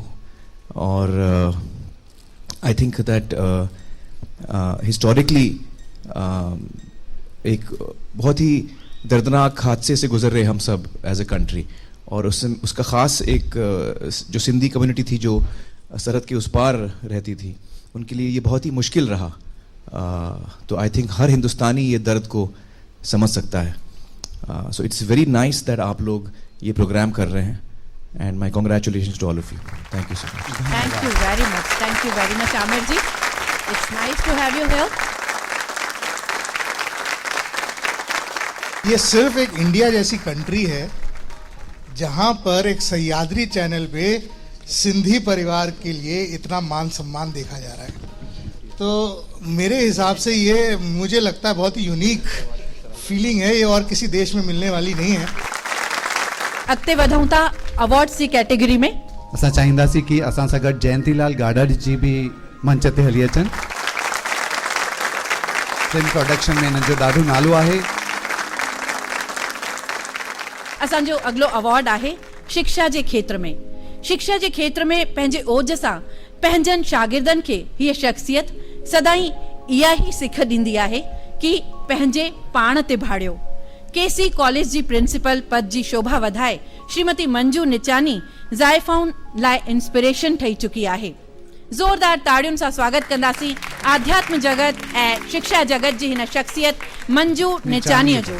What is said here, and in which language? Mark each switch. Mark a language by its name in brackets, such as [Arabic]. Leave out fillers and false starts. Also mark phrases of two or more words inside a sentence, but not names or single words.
[Hindi] और [English] I think that historically [Hindi] एक बहुत ही दर्दनाक हादसे से गुजर रहे हम सब [English] as a country, [Hindi] और उसका ख़ास एक जो सिंधी कम्युनिटी थी जो सरहद के उस पार रहती थी, उनके लिए ये बहुत ही मुश्किल रहा। तो [English] I think [Hindi] हर हिंदुस्तानी ये दर्द को समझ सकता है। [English] so it's very nice that [Hindi] आप लोग ये प्रोग्राम कर रहे हैं [English] and my congratulations to all of you. Thank you so much. Thank you very much Aamir ji. It's nice to have you here. [Hindi] ये सिर्फ एक इंडिया जैसी कंट्री है जहां पर एक सह्याद्री चैनल पे सिंधी परिवार के लिए इतना मान सम्मान देखा जा रहा है। तो मेरे हिसाब से ये मुझे लगता है बहुत ही [English] unique feeling [Hindi] है, ये और किसी देश में मिलने वाली नहीं है। [Sindhi] अॻिते वधूं था अवार्ड्स की कैटेगरी में। असां चाहींदासीं कि असां सां गॾु जयंतीलाल गाडा जी भी मंच ते हली अचनि। फिल्म प्रोडक्शन में हिननि जो ॾाढो नालो आहे। असांजो अगलो अवार्ड आहे शिक्षा जे क्षेत्र में। शिक्षा जे क्षेत्र में पंहिंजे ओज सां पंहिंजनि शागिर्दनि खे हीअ शख्सियत सदाई इहा ई सिख ॾींदी आहे कि पंहिंजे पाण ते भाड़ियो। केसी कॉलेज जी प्रिंसिपल पद जी शोभा वधाए श्रीमती मंजू निचानी ज़ाइफ़ाउनि लाइ इंस्पिरेशन ठही चुकी आहे। ज़ोरदार ताड़ियुनि सां स्वागत कंदासीं आध्यात्म जगत ऐं शिक्षा जगत जी हिन शख्सियत मंजू निचानीअ जो।